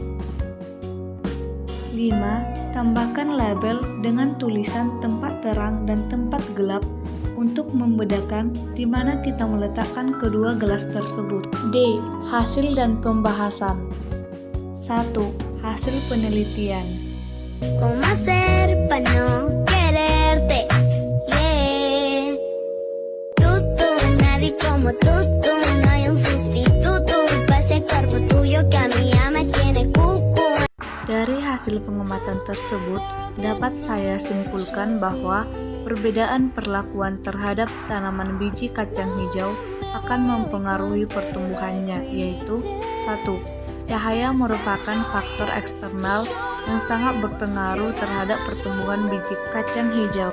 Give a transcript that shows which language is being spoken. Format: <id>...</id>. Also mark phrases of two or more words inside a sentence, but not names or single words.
<id>5. Tambahkan label dengan tulisan tempat terang dan tempat gelap untuk membedakan di mana kita meletakkan kedua gelas tersebut. D. Hasil dan pembahasan. 1. Hasil penelitian.</id> <es>¿Cómo hacer para no quererte? Yeah. Tú, nadie como tú, no hay un sustituto para ese cuerpo tuyo que a mí ya me tiene cucu.</es> <id>Dari hasil pengamatan tersebut, dapat saya simpulkan bahwa perbedaan perlakuan terhadap tanaman biji kacang hijau akan mempengaruhi pertumbuhannya, yaitu 1. Cahaya merupakan faktor eksternal yang sangat berpengaruh terhadap pertumbuhan biji kacang hijau.</id>